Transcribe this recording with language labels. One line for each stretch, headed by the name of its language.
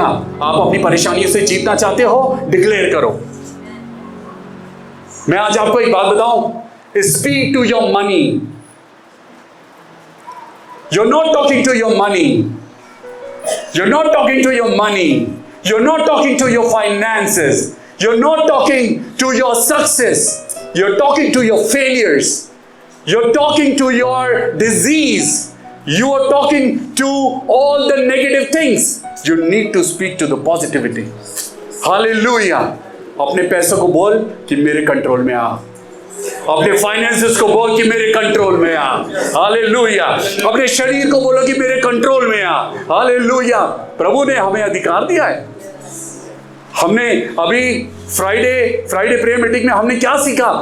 Hindi: आप अपनी परेशानियों से जीतना चाहते हो, डिक्लेयर करो। मैं आज आपको एक बात बताऊं,
English: Speak to your money. You're not talking to your money. You're not talking to your money. You're not talking to your finances. You're not talking to your success. You're talking to your failures. You're talking to your disease. You are talking to all the negative things. You need to speak to the positivity. Hallelujah.
Hindi: अपने पैसों को बोल कि मेरे control में आ। अपने finances को बोल कि मेरे कंट्रोल में आ। हालेलुया। अपने शरीर को बोलो कि मेरे कंट्रोल में आ। हालेलुया। प्रभु ने हमें अधिकार दिया है। हमने अभी फ्राइडे प्रेयर मीटिंग में हमने क्या सीखा?